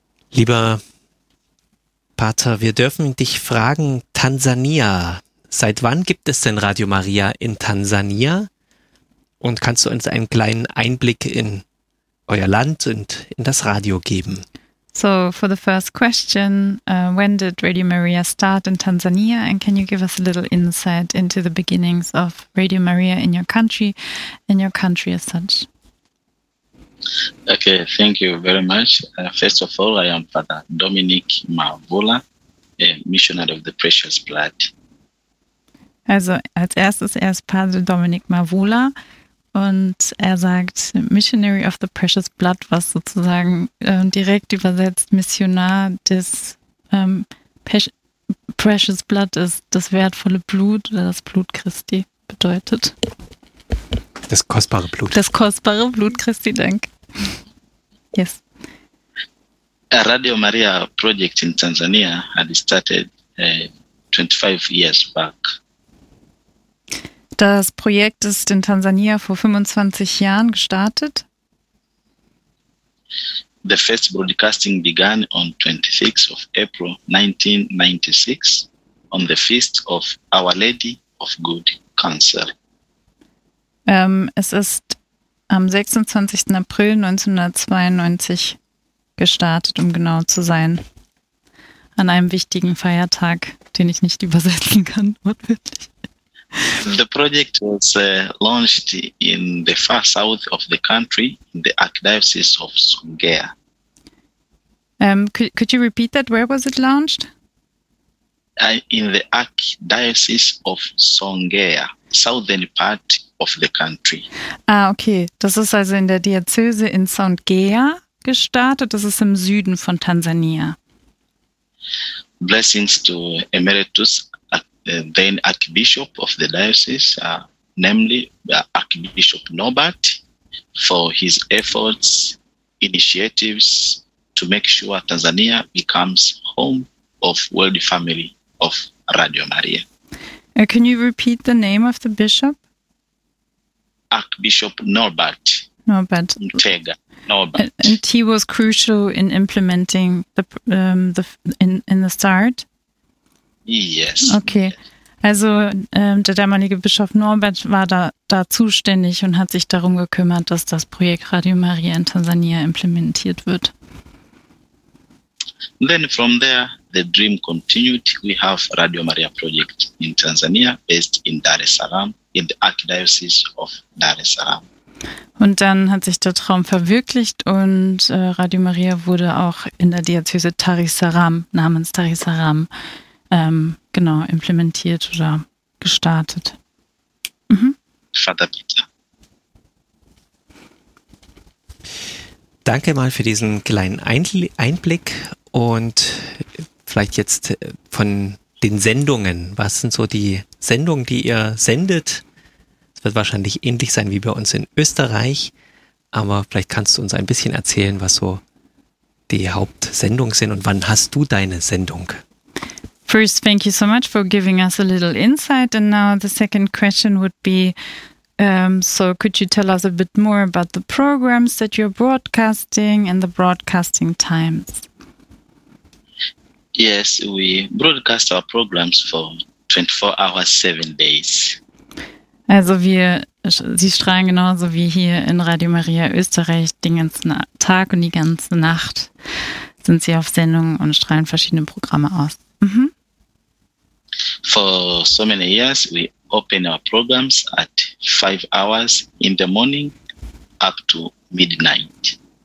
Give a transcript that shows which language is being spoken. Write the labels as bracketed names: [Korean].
[German] Lieber Pater, wir dürfen dich fragen, Tansania, seit wann gibt es denn Radio Maria in Tansania? Und kannst du uns einen kleinen Einblick in euer Land und in das Radio geben? [English] So, for the first question, when did Radio Maria start in Tanzania? And can you give us a little insight into the beginnings of Radio Maria in your country, as such? Okay, thank you very much. First of all, I am Father Dominik Mavula, a missionary of the Precious Blood. [German] Also, als erstes, er ist Padre Dominik Mavula. Und er sagt, [English] Missionary of the Precious Blood, [German] was sozusagen direkt übersetzt Missionar des Precious Blood ist, das wertvolle Blut oder das Blut Christi bedeutet. Das kostbare Blut. Das kostbare Blut Christi, danke. Yes. [English] A Radio Maria project in Tanzania had started 25 years back. [German] Das Projekt ist in Tansania vor 25 Jahren gestartet. [English] The first broadcasting began on 26 of April 1996 on the feast of Our Lady of Good Counsel. [German] Es ist am 26. April 1992 gestartet, um genau zu sein. An einem wichtigen Feiertag, den ich nicht übersetzen kann, wortwörtlich. [English] The project was launched in the far south of the country, in the Archdiocese of Songea. Could you repeat that? Where was it launched? In the Archdiocese of Songea, southern part of the country. Ah, okay. [German] Das ist also in der Diözese in Songea gestartet. Das ist im Süden von Tansania. [English] Blessings to Emeritus then Archbishop of the diocese, namely Archbishop Norbert, for his efforts, initiatives to make sure Tanzania becomes home of world family of Radio Maria. Can you repeat the name of the bishop? Archbishop Norbert. Norbert. Mtega. Norbert. And he was crucial in implementing in the start. Yes. Okay. [German] Also der damalige Bischof Norbert war da zuständig und hat sich darum gekümmert, dass das Projekt Radio Maria in Tansania implementiert wird. [English] Then from there the dream continued. We have Radio Maria project in Tanzania based in Dar es Salaam, in the Archdiocese of Dar es Salaam. [German] Und dann hat sich der Traum verwirklicht und Radio Maria wurde auch in der Diözese Dar es Salaam, namens Dar es Salaam, genau, implementiert oder gestartet. Vater Peter. Danke mal für diesen kleinen Einblick und vielleicht jetzt von den Sendungen. Was sind so die Sendungen, die ihr sendet? Es wird wahrscheinlich ähnlich sein wie bei uns in Österreich, aber vielleicht kannst du uns ein bisschen erzählen, was so die Hauptsendungen sind und wann hast du deine Sendung? [English] First, thank you so much for giving us a little insight. And now the second question would be, So could you tell us a bit more about the programs that you're broadcasting and the broadcasting times? Yes, we broadcast our programs for 24 hours, 7 days. [German] Also Sie strahlen genauso wie hier in Radio Maria Österreich den ganzen Tag und die ganze Nacht sind Sie auf Sendung und strahlen verschiedene Programme aus. Mhm. [English] For so many years, we open our programs at 5 hours in the morning up to midnight.